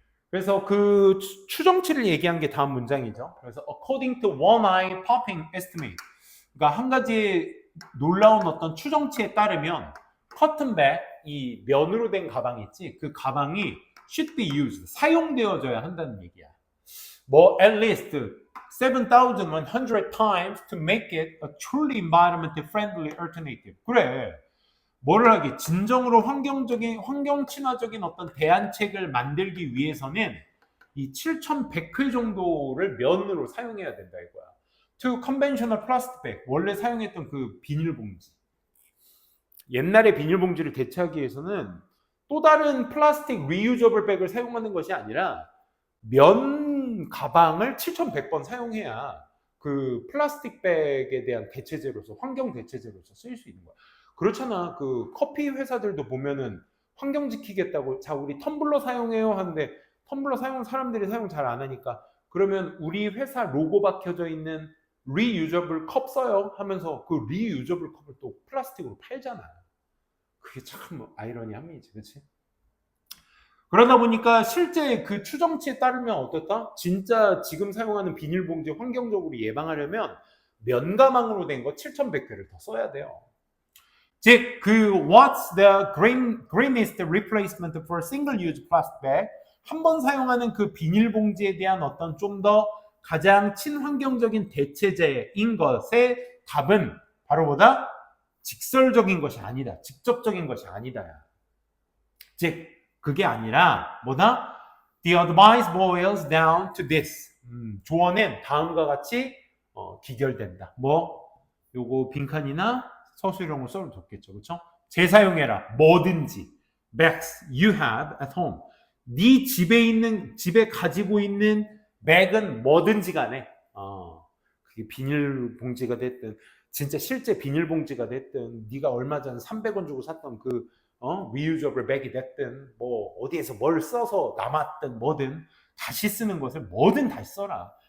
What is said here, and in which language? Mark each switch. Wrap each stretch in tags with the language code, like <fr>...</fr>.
<ko>그래서 그 추정치를 얘기한 게 다음 문장이죠.</ko> <en>그래서 according to one eye popping estimate.</en> <ko>그러니까 한 가지 놀라운 어떤 추정치에 따르면 커튼백, 이 면으로 된 가방 있지? 그 가방이</ko> <en>should be used,</en> <ko>사용되어져야 한다는 얘기야.</ko> <en>뭐 at least 7,100 times to make it a truly environment friendly alternative.</en> <ko>그래. 뭐를 하기? 진정으로 환경 친화적인 어떤 대안책을 만들기 위해서는 이 7,100회 정도를 면으로 사용해야 된다 이거야.</ko> <en>To conventional plastic bag,</en> <ko>원래 사용했던 그 비닐봉지. 옛날에 비닐봉지를 대체하기 위해서는 또 다른 플라스틱 reusable 백을 사용하는 것이 아니라 면 가방을 7,100번 사용해야 그 플라스틱 백에 대한 대체제로서, 환경 대체제로서 쓰일 수 있는 거야. 그렇잖아. 그 커피 회사들도 보면은 환경 지키겠다고 자 우리 텀블러 사용해요 하는데 텀블러 사람들이 사용 잘 안 하니까 그러면 우리 회사 로고 박혀져 있는 reusable 컵 써요 하면서 그 reusable 컵을 또 플라스틱으로 팔잖아. 그게 참 아이러니함이지, 그렇지? 그러다 보니까 실제 그 추정치에 따르면 어떻다? 진짜 지금 사용하는 비닐봉지 환경적으로 예방하려면 면가망으로 된 거 7,100회를 더 써야 돼요.</ko> <en>즉, what's the greenest replacement for single-use plastic bag?</en> <ko>한 번 사용하는 그 비닐봉지에 대한 어떤 좀 더 가장 친환경적인 대체제인 것의 답은 바로 뭐다? 직설적인 것이 아니다. 직접적인 것이 아니다. 즉, 그게 아니라 뭐다?</ko> <en>The advice boils down to this.</en> <ko>조언은 다음과 같이 기결된다. 요거 빈칸이나 서술형으로 써도 좋겠죠. 그렇죠? 재사용해라. 뭐든지.</ko> <en>bags you have at home.</en> <ko>네 집에 가지고 있는 백은 뭐든지 간에 그게 비닐봉지가 됐든 진짜 실제 비닐봉지가 됐든 네가 얼마 전 300원 주고 샀던 그 reusable 백이 됐든 뭐 어디에서 뭘 써서 남았든 뭐든 다시 쓰는 것을 뭐든 다시 써라.</ko>